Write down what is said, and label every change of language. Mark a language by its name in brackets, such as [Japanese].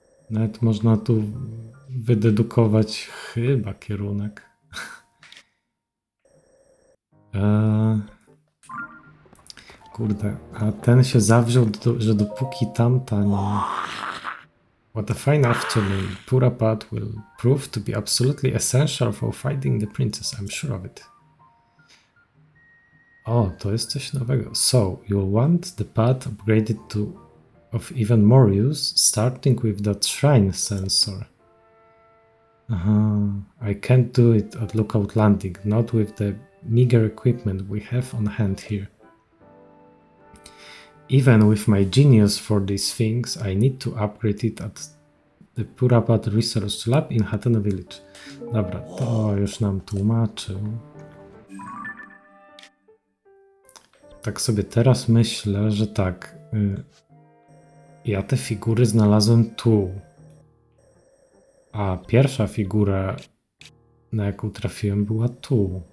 [Polish] Nawet można tu wydedukować chyba kierunek. Kurde, a ten się zawziął, że dopóki tamta nie... [English] What a fine afternoon. Purapat will prove to be absolutely essential for finding the princess, I'm sure of it. [Polish] O, to jest coś nowego. [English] So, you'll want the pad upgraded to of even more use, starting with that shrine sensor. Aha, I can't do it at Lookout Landing, not with the meager equipment we have on hand here. Even with my genius for these things, I need to upgrade it at the Purapat Research Lab in Hatena Village. [Polish] Dobra, to już nam tłumaczył. Tak sobie teraz myślę, że tak. Ja te figury znalazłem tu. A pierwsza figura, na jaką trafiłem, była tu.